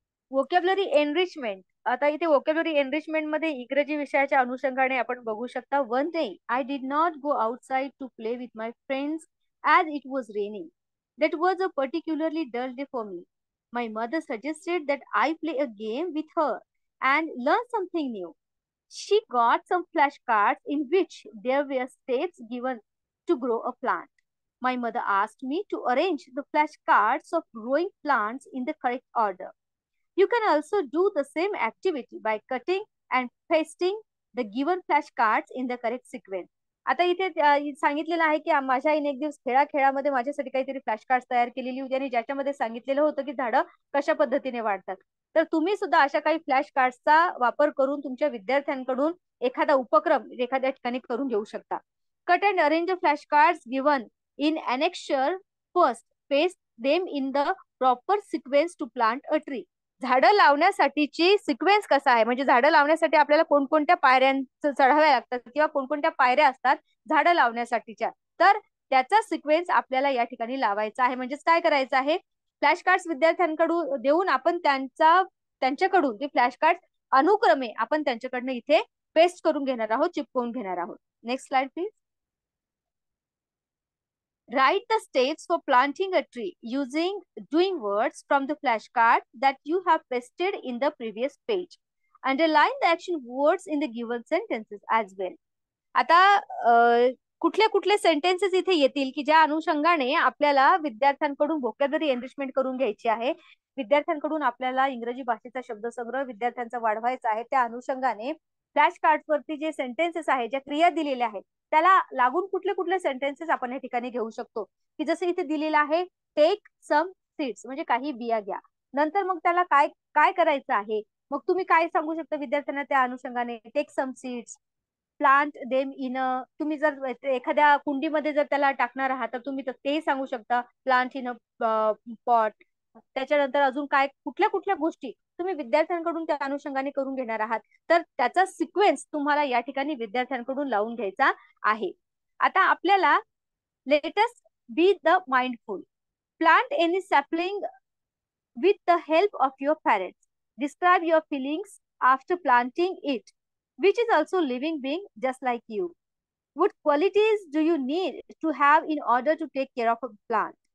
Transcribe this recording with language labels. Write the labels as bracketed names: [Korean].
[Marathi] Vocabulary enrichment. आता इथे vocabulary enrichment मध्ये इंग्रजी विषयाच्या अनुषंगाने आपण बघू शकता. [English] One day I did not go outside to play with my friends as it was raining. That was a particularly dull day for me. My mother suggested that I play a game with her and learn something new. She got some flashcards in which there were steps given to grow a plant. My mother asked me to arrange the flashcards of growing plants in the correct order. You can also do the same activity by cutting and pasting the given flashcards in the correct sequence. [Marathi] आता इथे सांगितलेलं आहे की माझ्या आईने एक दिवस खेळामध्ये माझ्यासाठी काहीतरी फ्लॅश कार्ड तयार केलेली होती आणि ज्याच्यामध्ये सांगितलेलं होतं की झाडं कशा पद्धतीने वाढतात. तर तुम्ही सुद्धा अशा काही फ्लॅश कार्डचा वापर करून तुमच्या विद्यार्थ्यांकडून एखादा उपक्रम एखाद्या ठिकाणी करून घेऊ शकता. [English] Cut and arrange the flash cards given in annexure. First paste them in the proper sequence to plant a tree. [Marathi] झाडं लावण्यासाठीची सिक्वेन्स कसा आहे, म्हणजे झाडं लावण्यासाठी आपल्याला कोणकोणत्या पायऱ्यांचं चढाव्या लागतात किंवा कोणकोणत्या पायऱ्या असतात झाडं लावण्यासाठीच्या, तर त्याचा सिक्वेन्स आपल्याला या ठिकाणी लावायचा आहे. म्हणजेच काय करायचं आहे, फ्लॅश कार्ड्स विद्यार्थ्यांकडून देऊन आपण त्यांच्याकडून ते फ्लॅश कार्ड अनुक्रमे आपण त्यांच्याकडनं इथे पेस्ट करून घेणार आहोत, चिपकवून घेणार आहोत. [English] Next slide please. Write the steps for planting a tree using doing words from the flashcard that you have pasted in the previous page. Underline the action words in the given sentences as well. [Marathi] आता कुठले कुठले sentences इथे येतील की ज्या अनुषंगाने आपल्याला विद्यार्थ्यांकडून व्होकॅब्युलरी एनरिचमेंट करून घ्यायची आहे. विद्यार्थ्यांकडून आपल्याला इंग्रजी भाषेचा शब्दसंग्रह विद्यार्थ्यांचा वाढवायचा आहे. त्या अनुषंगाने फ्लॅश कार्ड वरती जे सेंटेन्सेस आहेत, ज्या क्रिया दिलेल्या आहेत, त्याला लागून कुठले कुठले सेंटेन्सेस आपण या ठिकाणी घेऊ शकतो की जसं इथे दिलेलं आहे [English] take some seeds, [Marathi] म्हणजे काही बिया घ्या. नंतर मग त्याला काय काय करायचं आहे, मग तुम्ही काय सांगू शकता विद्यार्थ्यांना त्या अनुषंगाने, [English] take some seeds, plant them in a, [Marathi] तुम्ही जर एखाद्या कुंडीमध्ये जर त्याला टाकणार आहात तर तुम्ही तेही सांगू शकता [English] Plant in a pot. [Marathi] त्याच्यानंतर अजून काय कुठल्या कुठल्या गोष्टी तुम्ही विद्यार्थ्यांकडून त्या अनुषंगाने करून घेणार आहात, तर त्याचा सिक्वेन्स तुम्हाला या ठिकाणी विद्यार्थ्यांकडून लावून घ्यायचा आहे. आता आपल्याला [English] let us be the mindful. Plant any sapling with the help of your parents. Describe your feelings after planting it, which is also living being just like you. What qualities do you need to have in order to take care of a plant?